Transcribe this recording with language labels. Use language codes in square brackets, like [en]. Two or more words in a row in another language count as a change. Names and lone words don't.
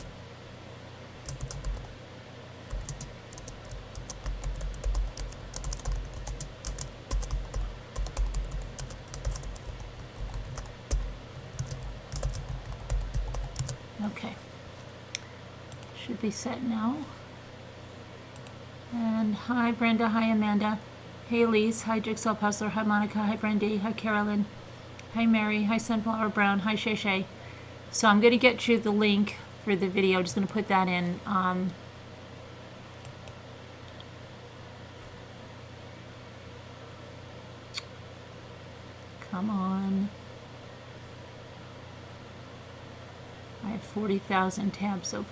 [en] Okay. Should be set now. And hi Brenda, hi Amanda, hey Elise, hi Jigsaw Puzzler, hi Monica, hi Brandy, hi Carolyn, hi Mary, hi Sunflower Brown, hi Shay Shay. So I'm going to get you the link for the video. I'm just going to put that in. Come on. I have 40,000 tabs open.